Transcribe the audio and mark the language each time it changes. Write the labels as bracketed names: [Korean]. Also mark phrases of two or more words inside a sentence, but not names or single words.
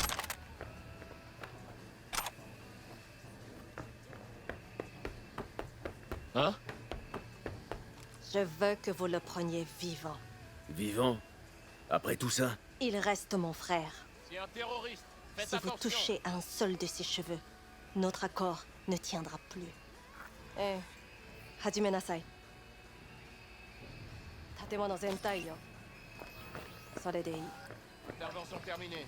[French] Hein? Je veux que vous le preniez vivant. Vivant? Après tout ça? Il reste mon frère. C'est un terroriste! Faites Si vous attention! touchez un seul de ses cheveux, notre accord ne tiendra plus. [Japanese] え、始めなさい。建物全体よ. それでいい。 [French] Intervention terminée.